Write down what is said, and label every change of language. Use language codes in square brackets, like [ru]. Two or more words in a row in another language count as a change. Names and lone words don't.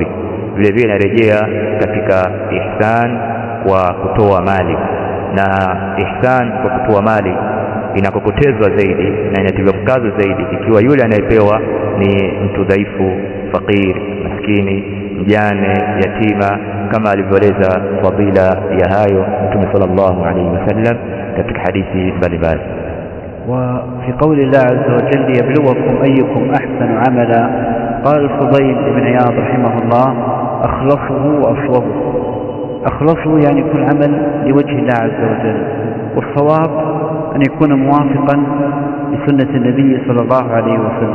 [sw] Vile vile inarejea katika ihsan kwa kutoa mali, na ihsan kwa kutoa mali inakokotezwa zaidi na inatiliwa mkazo zaidi ikiwa yule anayepewa ni mtu dhaifu, fakir, maskini, mjane, yatima, kama alivyoeleza fadila ya hayo Mtume [ar] صلى الله عليه وسلم [sw] katika hadithi mbalimbali. [ar] وفي قول الله عز وجل: ليبلوكم أيكم أحسن عملا، قال الفضيل بن عياض رحمه الله: أخلصه وأصوبه. أخلصه يعني يكون عمل لوجه الله عز وجل، والصواب أن يكون موافقا لسنة النبي صلى الله عليه وسلم.